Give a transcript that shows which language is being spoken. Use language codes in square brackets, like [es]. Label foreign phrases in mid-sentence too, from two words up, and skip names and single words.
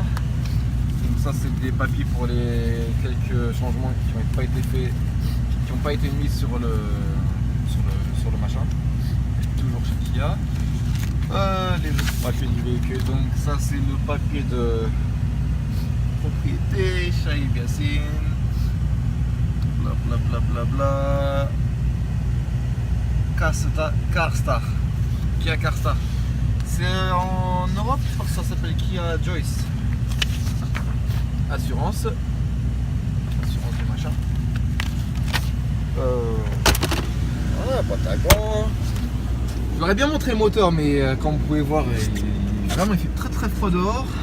[fr] Donc ça c'est des papiers pour les quelques changements qui n'ont pas été faits, qui n'ont pas été mis sur le machin. Toujours chez Kia. Les autres papiers du véhicule, donc ça c'est le papier de propriété, Shaib Yassine, bla bla bla bla bla. Carstar. Kia Carstar. C'est en Europe, je crois que ça s'appelle Kia Joyce. Assurance du machin. Voilà, Patagon. Je leur ai bien montré le moteur, mais comme vous pouvez voir, vraiment il fait très très froid dehors.